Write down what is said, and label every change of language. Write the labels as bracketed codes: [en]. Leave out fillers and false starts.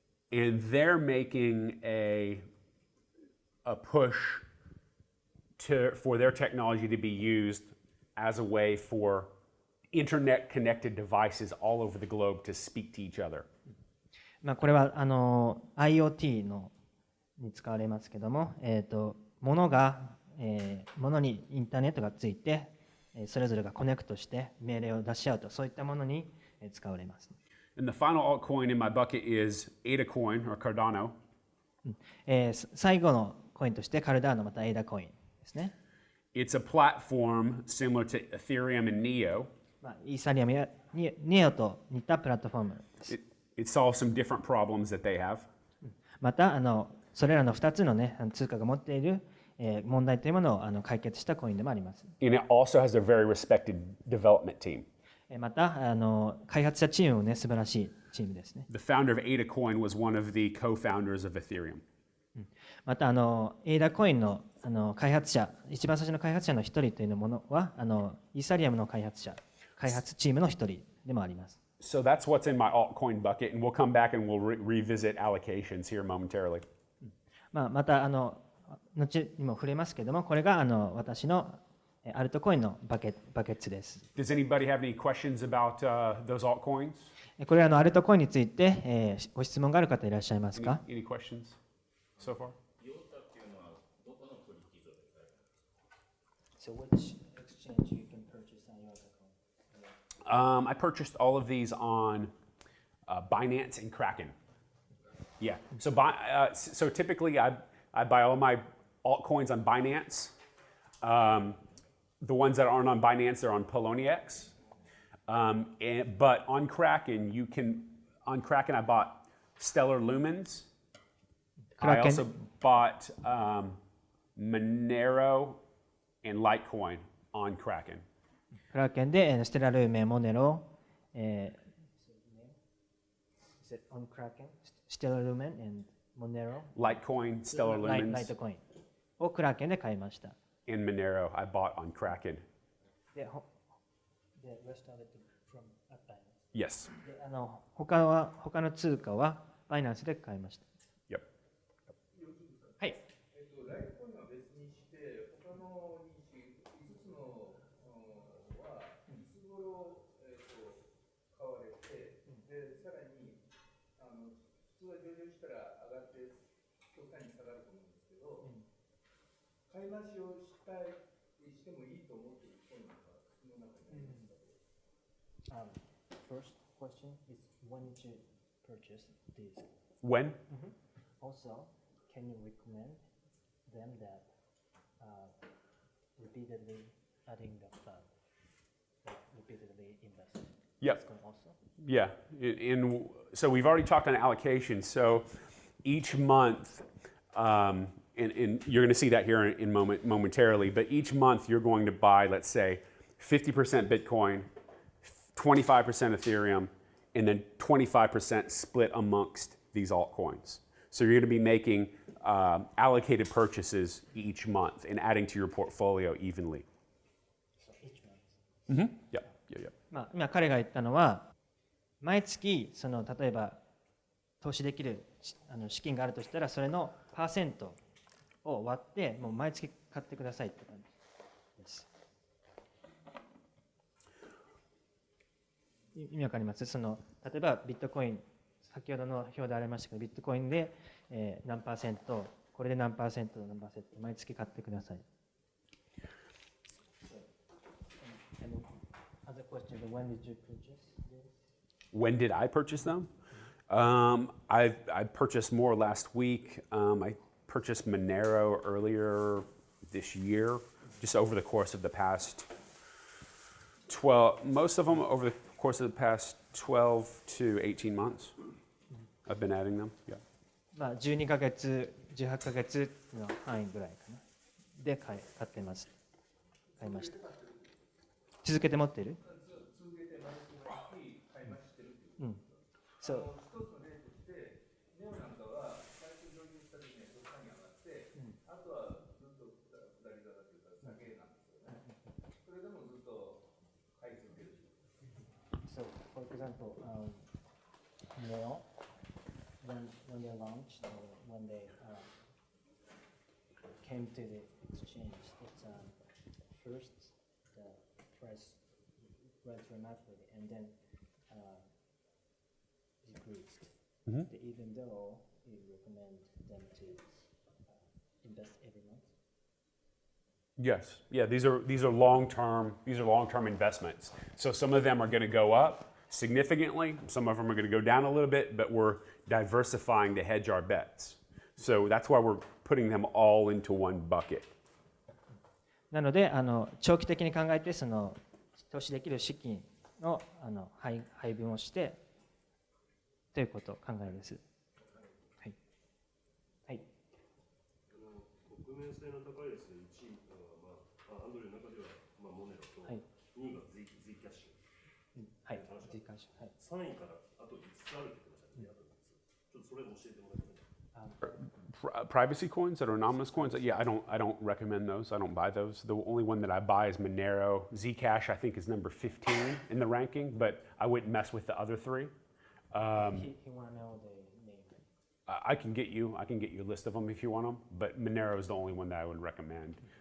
[en] And they're making a push for their technology to be used as a way for internet connected devices all over the globe to speak to each other. [ja] これはIoT に使われますけども、物にインターネットがついて、それぞれがコネクトして命令を出し合うと、そういったものに使われます。 [en] And the final altcoin in my bucket is ADA coin or Cardano. [ja] 最後のコインとしてカルダーノまたエイダコインですね。 [en] It's a platform similar to Ethereum and Neo. [ja] イーサリアムやネオと似たプラットフォームです。 [en] It solves some different problems that they have. [ja] またそれらの2つの、通貨が持っている、問題というものを解決したコインでもあります。 [en] And it also has a very respected development team. [ja] また開発者チームも、素晴らしいチームですね。 [en] The founder of ADA coin was one of the co-founders of Ethereum. [ja] またエイダコインの開発者、一番最初の開発者の一人というものはイーサリアムの開発チームの一人でもあります。 [en] So that's what's in my altcoin bucket, and we'll come back and we'll revisit allocations here momentarily. [ja] また後にも触れますけども、これが私のアルトコインのバケツです。 [en] Does anybody have any questions about those altcoins? [ja] これアルトコインについて、ご質問がある方いらっしゃいますか？ [en] Any questions so far? So which exchange you can purchase on your account? I purchased all of these on Binance and Kraken. Yeah. So typically I buy all my altcoins on Binance. The ones that aren't on Binance are on Poloniex. But on Kraken, I bought Stellar Lumens. I also bought Monero and Litecoin on Kraken. [ja] クラーケンでステラルーメン、モネロ、 [en] on Kraken? Stellar Lumen and Monero? Litecoin, Stellar Lumens, [ja] ライトコインをクラーケンで買いました。 [en] and Monero I bought on Kraken. [ja] で、 [en] rest of it from Binance. Yes. [ja] で他の通貨はバイナンスで買いました。 [en] Yep. [ja] はい。ライトコインは別にして、他の5つのはいつ頃買われて、でさらに普通は上場したら上がって極端に下がると思うんですけど、買い増しをしてもいいと思っているコインがその中にありますか？ [en] First question is when did you purchase these? When? Also, can you recommend them that repeatedly adding the fund, like repeatedly invest? Yep. Bitcoin also? Yeah. So we've already talked on allocation. So each month, and you're going to see that here momentarily, but each month you're going to buy, let's say, 50% Bitcoin, 25% Ethereum, and then 25% split amongst these altcoins. So you're going to be making allocated purchases each month and adding to your portfolio evenly. So each month? Yeah. [ja] 今彼が言ったのは、毎月例えば投資できる資金があるとしたら、それのパーセントを割って、もう毎月買ってくださいって感じです。意味わかります？例えばビットコイン、先ほどの表でありましたけど、ビットコインで、何パーセント、これで何パーセント、何パーセント、毎月買ってください。 [en] Other question, when did you purchase this? When did I purchase them? I purchased more last week. I purchased Monero earlier this year, just over the course of the past 12, most of them over the course of the past 12 to 18 months. I've been adding them. Yeah. [ja] 12ヶ月、18ヶ月の範囲ぐらいかな。で買ってます。買いました。続けて持っている？続けて毎月買い増ししてるっていう。そう。一つの例として、ネオなんかは最初上場した時にはどっかに上がって、あとはずっと下り坂というか下げなんですよね。それでもずっと買い続ける。 [en] So, for example, Neo, when they launched, when they came to the exchange, it's first the price rise dramatically and then decreased. Mhm. Even though you recommend them to invest every month. Yes. Yeah, these are long-term investments. So some of them are going to go up significantly, some of them are going to go down a little bit, but we're diversifying to hedge our bets. So that's why we're putting them all into one bucket. [ja] なので長期的に考えて投資できる資金の配分をしてということ考えです。はい。はい。国民性の高いですね。 1位アンドリューの中ではモネロと、はい、 2位がZキャッシュ。はい。Zキャッシュ。はい。 3位からあと5つあるって言ってましたね。ちょっとそれ教えてもらえますか。 [en] Privacy coins that are anonymous coins, yeah, I don't recommend those. I don't buy those. The only one that I buy is Monero. Zcash, I think, is number 15 in the ranking, but I wouldn't mess with the other three. He want to know the name. I can get you a list of them if you want them, but Monero is the only one that I would recommend.